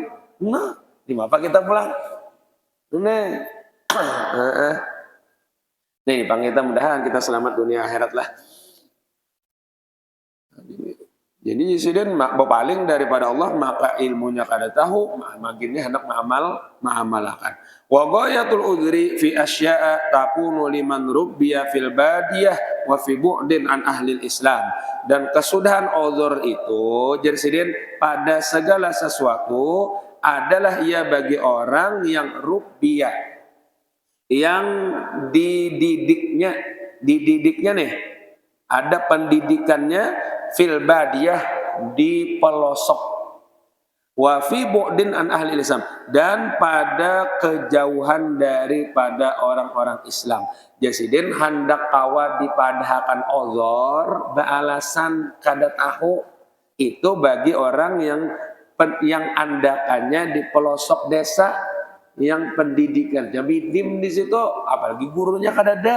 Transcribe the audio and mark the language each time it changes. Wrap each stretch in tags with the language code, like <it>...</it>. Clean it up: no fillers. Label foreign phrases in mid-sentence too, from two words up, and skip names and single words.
<bjn>Nah, di apa kita pulang? Nah. Nih, Bang, kita mudahan kita selamat dunia akhirat lah. Jadi insiden berpaling daripada Allah maka ilmunya kada tahu, makinnya hendak mengamalkan.</bjn> <ar>وغاية العذر في أشياء تكون لمن ربي في البادية وفي بعد عن أهل الإسلام.</ar> <bjn>Dan kesudahan uzur itu jadi pada segala sesuatu adalah ia bagi orang yang rubbiyah, yang dididiknya nih, ada pendidikannya</bjn> <ar>في البادية,</ar> <bjn>di pelosok,</bjn> <ar>وفي بعد عن أهل الإسلام,</ar> <bjn>dan pada kejauhan daripada orang-orang Islam. Jasidin hendak kawa dipadhakan ozor beralasan kada tahu, itu bagi orang yang andakannya di pelosok desa, yang pendidikannya minim di situ, apalagi gurunya kada ada.</bjn>